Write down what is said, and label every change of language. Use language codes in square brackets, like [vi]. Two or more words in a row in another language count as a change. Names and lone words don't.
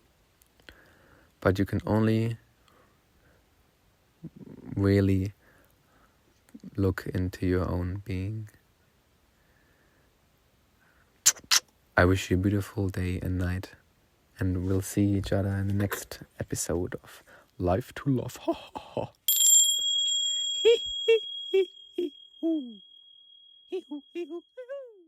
[en] But you can only really look into your own being. I wish you a beautiful day and night, and we'll see each other in the next episode of Life to Love. Ha ha ha. Hee hee hee hee hoo. Hee hoo hee hoo.